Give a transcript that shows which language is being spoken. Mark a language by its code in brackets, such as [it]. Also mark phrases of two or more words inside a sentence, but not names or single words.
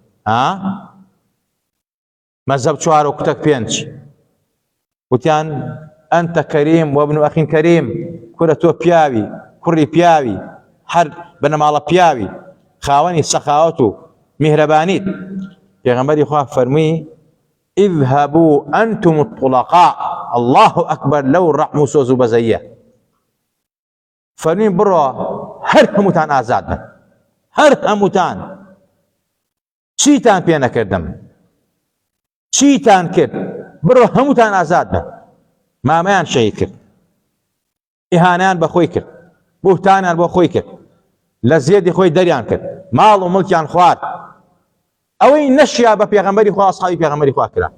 [ckb] مەزهەب 4 و کوتەک 5 وتیان [ar] ئەنتە کەریم وەبن ئەخین کەریم، [ckb] کورە تۆ پیاوی کوڕی پیاوی هەر بنەماڵە پیاوی خاوەنی سەخاوەت و میهرەبانیت. پێغەمبەری خوا فەرمووی [ar] اذهبوا أنتم الطلقاء، الله أكبر [ckb] لەو ڕەحم و سۆز و بەزەیە. فەرمووی بڕۆ هەر هەمووتان ئازاد بن، هەر هەمووتان، چیتان پێ نەکردم، چیتان کرد، بڕۆ هەمووتان ئازاد بن. مامەیان شەهید کرد، ئیهانەیان بە خۆی کرد، بوهتانیان بۆ خۆی کرد، لە زێدی خۆی دەریان کرد، ماڵ و مڵکیان خوارد، ئەوەی نەشیا بە پێغەمبەری خوا ئەسحابی پێغەمبەری خوا کرا.